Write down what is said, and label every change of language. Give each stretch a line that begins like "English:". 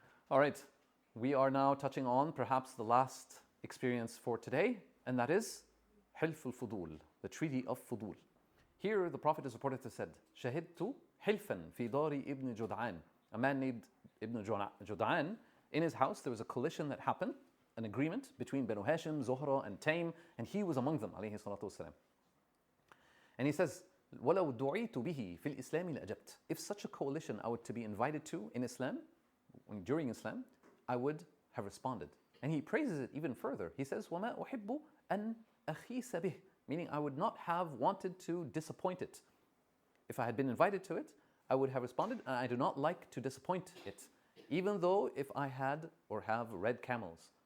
English: All right, we are now touching on perhaps the last experience for today, and that is Hilf al-Fudul, the Treaty of Fudul. Here the Prophet is reported to have said,
Arabic: Shahidtu Hilfan fi dari ibn Jud'an.
English: A man named Ibn Jud'an, in his house there was a coalition that happened, an agreement between Banu Hashim, Zuhra and Taym, and he was among them, alayhi salatu wasalam. And he says,
Arabic: وَلَوْ دُعِيتُ بِهِ فِي الْإِسْلَامِ لَأَجَبْتُ.
English: If such a coalition I were to be invited to in Islam, during Islam, I would have responded. And he praises it even further. He says,
Arabic: وَمَا أُحِبُّ أَنْ أَخِيسَ بِهِ,
English: meaning I would not have wanted to disappoint it. If I had been invited to it, I would have responded, and I do not like to disappoint it, even though if I had or have red camels.